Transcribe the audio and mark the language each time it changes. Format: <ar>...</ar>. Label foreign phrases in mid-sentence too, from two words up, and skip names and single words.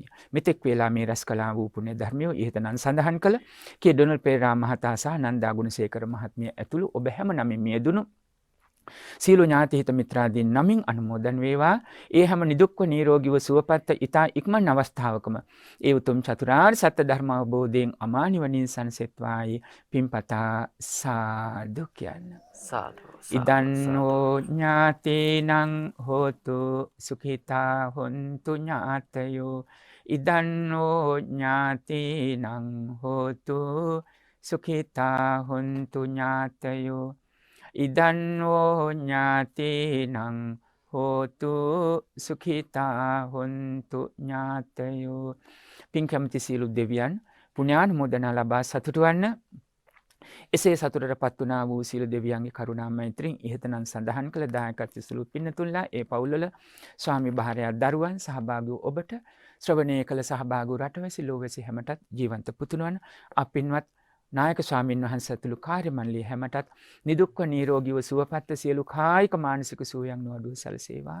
<si>මෙතෙක් වේලා මේ රැස් කළා වූ පුණ්‍ය ධර්මිය ඉහතනන් සඳහන් කළ කේ ඩොනල් පෙරේරා මහතා සහ නන්දා ගුණසේකර මහත්මිය ඇතුළු ඔබ හැම නමින් මියදුණු සීල ඥාති හිත මිත්‍රාදීන් නමින් අනුමෝදන් වේවා. ඒ හැම නිදුක්ව නිරෝගීව සුවපත් ඊතා ඉක්මන් අවස්ථාවකම ඒ උතුම් චතුරාර්ය සත්‍ය ධර්ම අවබෝධයෙන් අමා නිවනින් සැනසෙත්වායි පින්පතා සාදු කියන්න. සාදු.</si> <pi>ඉදන්නෝ ඥාතේනං හෝතු සුඛිතා හොන්තු ඥාතයෝ. ඉදන්නෝ ඥාතේනං හෝතු සුඛිතා හොන්තු ඥාතයෝ. ඉදන්නෝ ඥාතේනං හෝතු සුඛිතා හොන්තු ඥාතයෝ.</pi> <si>පින් කැමති සියලු දෙවියන් පුණ්‍යානුමෝදනා ලබා සතුටු වන්න. එසේ සතුටටපත් වුණා වූ සියලු දෙවියන්ගේ කරුණා මෛත්‍රියෙන් ඉහතනම් සඳහන් කළ දායකත්ව සුළු පින්නතුන්ලා ඒ පවුල්වල ස්වාමි භාර්යා දරුවන් සහභාගී වූ ඔබට ශ්‍රවණය කළ සහභාගී වූ රටවැසි ලෝවැසි හැමටත් ජීවන්ත පුතුණුවන් අපින්වත් නායක ස්වාමීන් වහන්සේ ඇතුළු කාර්ය මණ්ඩලය හැමටත් නිදුක්ව නිරෝගීව සුවපත්ව සියලු කායික මානසික සුවයන් නොඅඩුව සැලසේවා.</si>